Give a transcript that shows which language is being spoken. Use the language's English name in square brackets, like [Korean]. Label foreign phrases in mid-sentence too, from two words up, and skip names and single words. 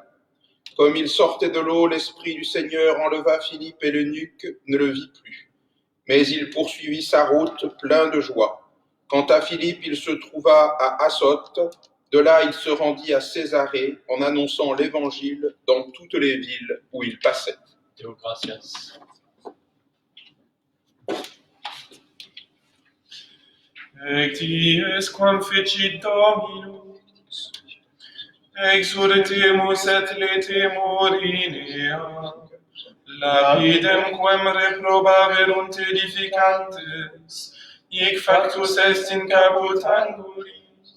[French] Comme il sortait de l'eau, l'Esprit du Seigneur enleva Philippe et l'eunuque ne le vit plus. Mais il poursuivit sa route plein de joie. Quant à Philippe, il se trouva à Assote. De là, il se rendit à Césarée en annonçant l'Évangile dans toutes les villes où il passait. [Latin] Deo gratias. Et dies quam fecit Dominus, exhortemus et letemur in ea, lapidem quem reprobaverunt edificantes, hic factus est in caput anguris.